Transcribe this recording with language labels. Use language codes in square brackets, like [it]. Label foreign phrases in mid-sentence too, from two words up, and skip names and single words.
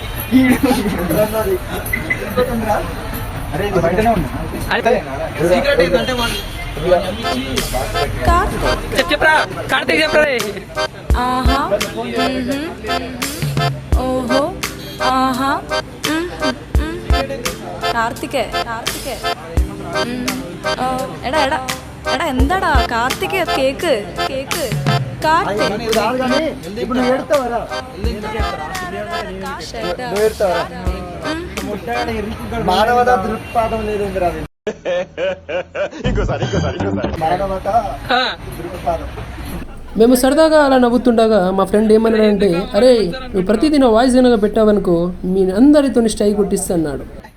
[te] అరే బయటనే ఉన్నా. చెప్పరా కార్తీక్ చెప్పరా. ఆహా ఓహో ఆహా కార్తికే [ml] എടാ എടാ എടാ എന്താടാ കാർത്തിക് കേക്ക് കേക്ക് [te] ఇప్పుడు నువ్వు ఏడుతావరా? మానవత దృక్పాదం లేదు. మానవత దృక్పాదం. మేము సరదాగా అలా నవ్వుతుండగా మా ఫ్రెండ్ ఏమన్నాడంటే, అరే నువ్వు ప్రతిదిన వాయిస్ ఏమైనా పెట్టావనుకో మీ అందరితో స్ట్రైక్ కొట్టిస్తా అన్నాడు.